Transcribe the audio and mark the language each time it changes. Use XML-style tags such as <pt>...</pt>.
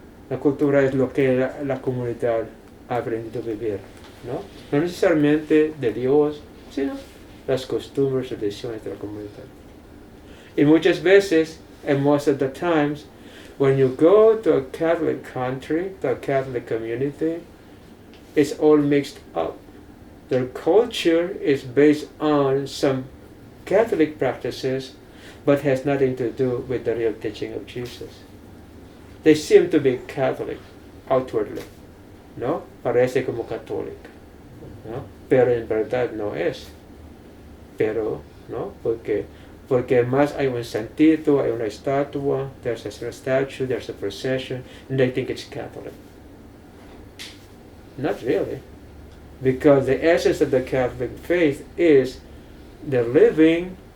<es>La cultura es lo que la comunidad ha aprendido a vivir, ¿no? No necesariamente de Dios, sino las costumbres y tradiciones de la comunidad. Y muchas veces,</es> <en>and most of the times, when you go to a Catholic country, to a Catholic community, it's all mixed up. Their culture is based on some Catholic practices, but has nothing to do with the real teaching of Jesus. They seem to be Catholic outwardly, ¿no?</en> <es>Parece como católica, ¿no? Pero en verdad no es. Pero, ¿no? Porque más hay un santito, hay una estatua,</es> <en>there's a statue, there's a procession, and they think it's Catholic. Not really. Because the essence of the Catholic faith is the living</en>